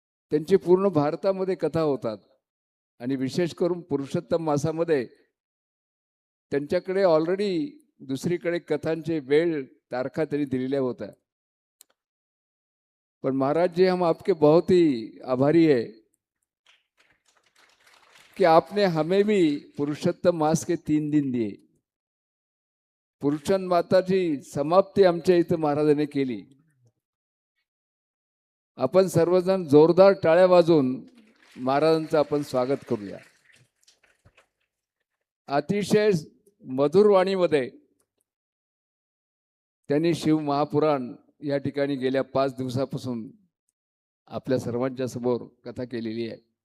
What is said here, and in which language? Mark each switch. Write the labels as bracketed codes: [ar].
[mr] त्यांची पूर्ण भारतामध्ये कथा होतात आणि विशेष करून पुरुषोत्तम मासामध्ये त्यांच्याकडे ऑलरेडी दुसरीकडे कथांचे वेळ तारखा तरी दिलेल्या होत्या. [hi] पण महाराज जी, हम आपके बहुत ही आभारी है कि आपने हमें भी पुरुषोत्तम मास के 3 दिन दिए. [mr] पुरुषोत्तम माताची समाप्ती आमच्या इथं महाराजांनी केली. आपण सर्वजण जोरदार टाळ्या वाजवून महाराजांचं आपण स्वागत करूया. अतिशय मधुर वाणीमध्ये त्यांनी शिव महापुराण या ठिकाणी गेल्या 5 दिवसापासून आपल्या सर्वांच्या समोर कथा केलेली आहे.